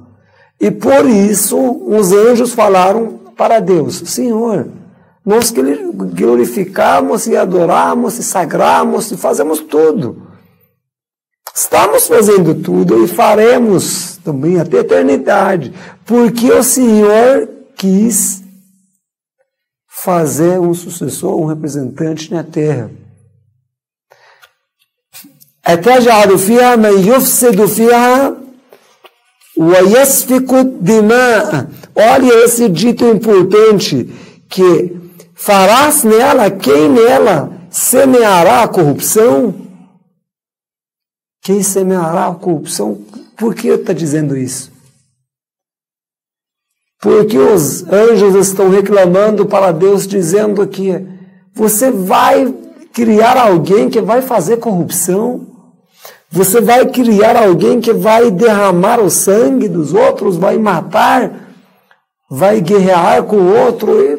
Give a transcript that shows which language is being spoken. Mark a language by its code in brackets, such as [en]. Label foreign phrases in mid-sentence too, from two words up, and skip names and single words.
[pt] E por isso, os anjos falaram para Deus, Senhor, nós glorificamos e adoramos e sagramos e fazemos tudo. Estamos fazendo tudo e faremos também até a eternidade, porque o Senhor quis fazer um sucessor, um representante na terra. [ar] أتجعل فيها من يفسد فيها ويسفك الدماء. [pt] Olha esse dito importante, que farás nela, quem nela semeará a corrupção? Quem semeará a corrupção? Por que está dizendo isso? Porque os anjos estão reclamando para Deus, dizendo que você vai criar alguém que vai fazer corrupção, você vai criar alguém que vai derramar o sangue dos outros, vai matar, vai guerrear com o outro.